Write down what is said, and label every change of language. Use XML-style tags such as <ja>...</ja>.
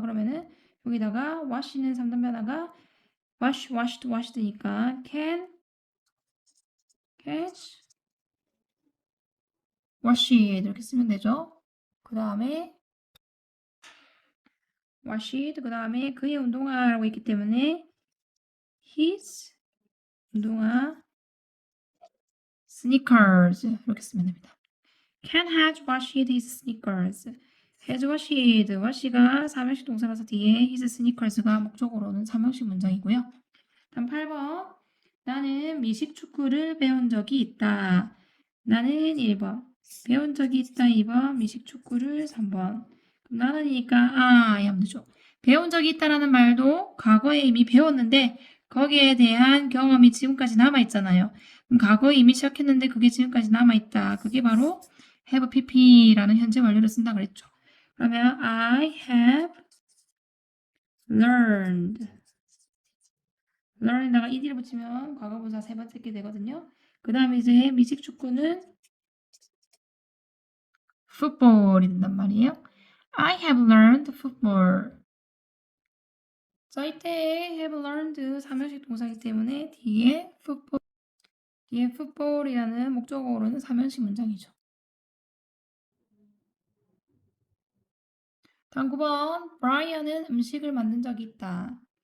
<ko>그러면은 여기다가 wash는 3단 변화가</ko> <en>wash, washed, washed</en> <ko>니까 can catch wash 이렇게 쓰면 되죠. 그 다음에 washed 그 다음에 그의 운동화라고 했기 때문에</ko> <en>his</en> <ko>운동화 sneakers 이렇게 쓰면 됩니다.</ko> <en>Ken has washed his sneakers. has washed,</en> <ko>wash가 삼형식 동사라서 뒤에</ko> <en>his sneakers</en> <ko>가 목적어로는 삼형식 문장이고요. 다음 8번. 나는 미식 축구를 배운 적이 있다. 나는 1번. 배운 적이 있다. 2번. 미식 축구를 3번. 그럼 나는이니까 하면 되죠. 배운 적이 있다라는 말도 과거에 이미 배웠는데 거기에 대한 경험이 지금까지 남아있잖아요. 그럼 과거에 이미 시작했는데 그게 지금까지 남아있다. 그게 바로</ko> <en>have pp</en> <ko>라는 현재 완료를 쓴다 그랬죠.</ko> <en>그러면 I have learned.</en> <ko>learn에다가 ed를 붙이면 과거분사 세 번째 게 되거든요. 그 다음에 이제 미식 축구는 football이 된단 말이에요.</ko> <en>I have learned football.</en> <ko>자, 이때</ko> <en>have learned</en> <ko>삼형식 동사이기 때문에 뒤에 football이라는 목적어로는 삼형식 문장이죠. 다음 9번. 브라이언은 음식을 만든 적이 있다.</ko>